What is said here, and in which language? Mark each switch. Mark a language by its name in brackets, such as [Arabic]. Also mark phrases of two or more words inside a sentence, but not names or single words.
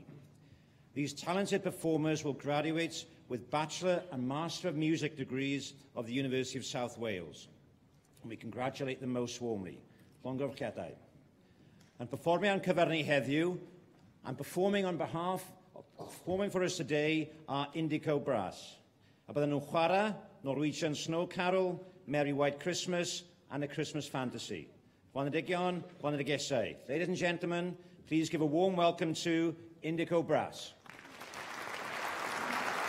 [English] These talented performers will graduate with Bachelor and Master of Music degrees of the University of South Wales. And we congratulate them most warmly. [Welsh] Llongyfarchiadau. [English] And performing on [Welsh] cyfryngu heddiw, [English] and performing for us today are Indigo Brass. [Welsh] A bydden nhw'n chwarae Norwegian Snow Carol, Merry White Christmas, and A Christmas Fantasy. Bonedigion, Bonedigesau. [English] Ladies and gentlemen, please give a warm welcome to Indigo Brass.